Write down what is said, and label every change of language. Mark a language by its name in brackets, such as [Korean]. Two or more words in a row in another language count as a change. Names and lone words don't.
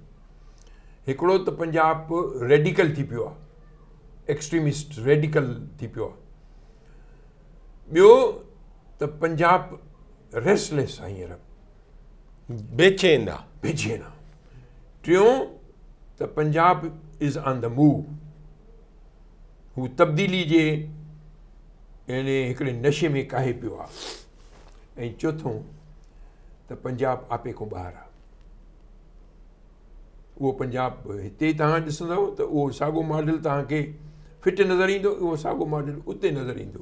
[Sindhi] हिकिड़ो त पंजाब रेडिकल थी पियो आहे, [English] extremist radical [Sindhi] थी पियो आहे। ॿियो त पंजाब रेस्टलेस आहे, हींअर बेचैन आहे। [English] टियों त Punjab is on the move, [Sindhi] हू तब्दीली जे यानी हिकिड़े नशे में काहे पियो आहे। ऐं चोथों त पंजाब आपे खां ॿाहिरि आहे। उहो पंजाब हिते तव्हां ॾिसंदव त उहो साॻियो मॉडल तव्हांखे फिट नज़र ईंदो, उहो साॻियो मॉडल उते नज़र ईंदो।